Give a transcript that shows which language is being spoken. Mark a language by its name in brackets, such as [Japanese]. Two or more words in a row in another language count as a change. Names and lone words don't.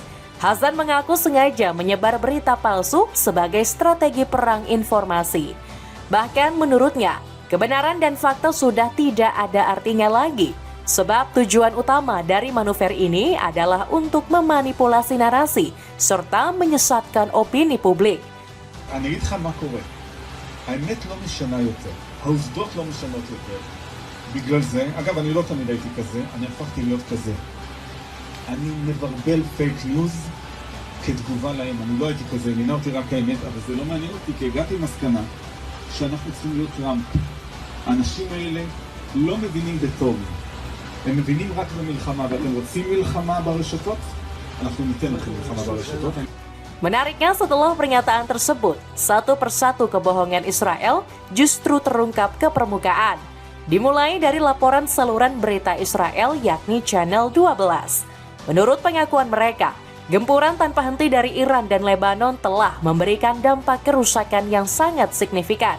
[Indonesian] Hazan mengaku sengaja menyebar berita palsu sebagai strategi perang informasi. Bahkan menurutnya, kebenaran dan fakta sudah tidak ada artinya lagi, sebab tujuan utama dari manuver ini adalah untuk memanipulasi narasi serta menyesatkan opini publik. [Hebrew] אני אגיד לך מה קורה. האמת לא משנה יותר, העובדות לא משנות יותר. בגלל זה, אגב, אני לא תמיד הייתי כזה, אני הפכתי להיות כזה. אני מברבל [English] fake news [Hebrew] כתגובה להם. אני לא הייתי כזה, עניינה אותי רק האמת, אבל זה לא מעניין אותי, כי הגעתי למסקנה שאנחנו צריכים להיות טראמפ. האנשים האלה לא מבינים בטוב. הם מבינים רק במלחמה, ואתם רוצים מלחמה ברשתות? אנחנו ניתן לכם מלחמה ברשתות. [Indonesian] Menariknya setelah pernyataan tersebut, satu persatu kebohongan Israel justru terungkap ke permukaan. Dimulai dari laporan saluran berita Israel yakni Channel 12. Menurut pengakuan mereka, gempuran tanpa henti dari Iran dan Lebanon telah memberikan dampak kerusakan yang sangat signifikan.